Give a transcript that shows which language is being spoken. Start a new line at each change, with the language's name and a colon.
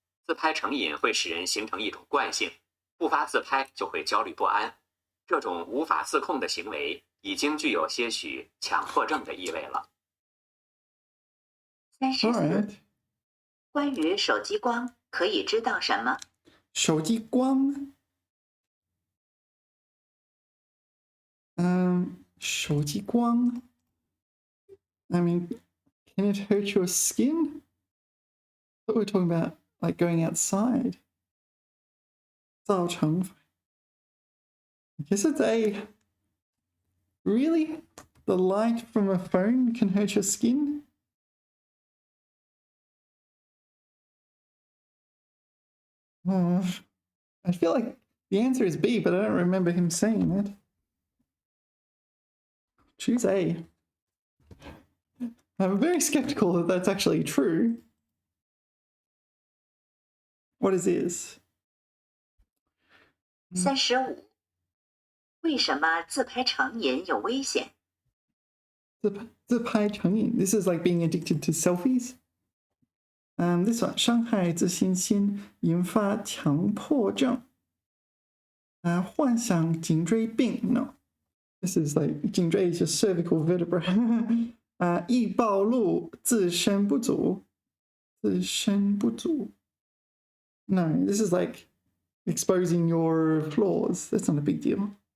Chinese: 自拍成瘾会使人形成一种惯性，不发自拍就会焦虑不安。这种无法自控的行为已经具有些许强迫症的意味了。 34，关于手机光可以知道什么？手机光，手机光
English: I mean, can it hurt your skin? But we're talking about like going outside.
Chinese: 造成
English: I guess it's A. Really? The light from a phone can hurt your skin? I feel like the answer is B, but I don't remember him saying that. Choose A. I'm very skeptical that that's actually true. What is this?
Chinese: 35，为什么自拍成瘾有危险？自拍成瘾
English: This is like being addicted to selfies. This one
Chinese: 伤害自信心，引发强迫症。患上颈椎病
English: No. This is like 颈椎 is just cervical vertebra.
Chinese: 易暴露自身不足。
English: No, this is like exposing your flaws. That's not a big deal.